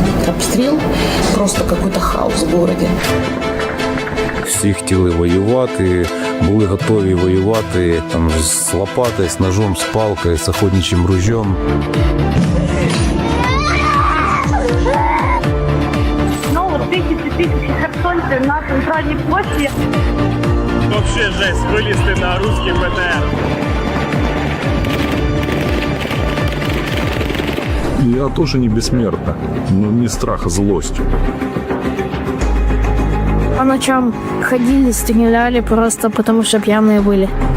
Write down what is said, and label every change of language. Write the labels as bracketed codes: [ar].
[ru] Обстріл, просто какой-то хаос в городе. [uk] Всі хотіли воювати, були готові воювати там з лопатою, з ножом, з палкою, [ru] з охотничьим ружьом. Ну, вот тысячи [uk] херсонців на центральній площі. [ru] Вообще жесть, вылезти на русский БТР. Я тоже не бессмертна, но не страх, а злость. По ночам ходили, стреляли просто потому, что пьяные были.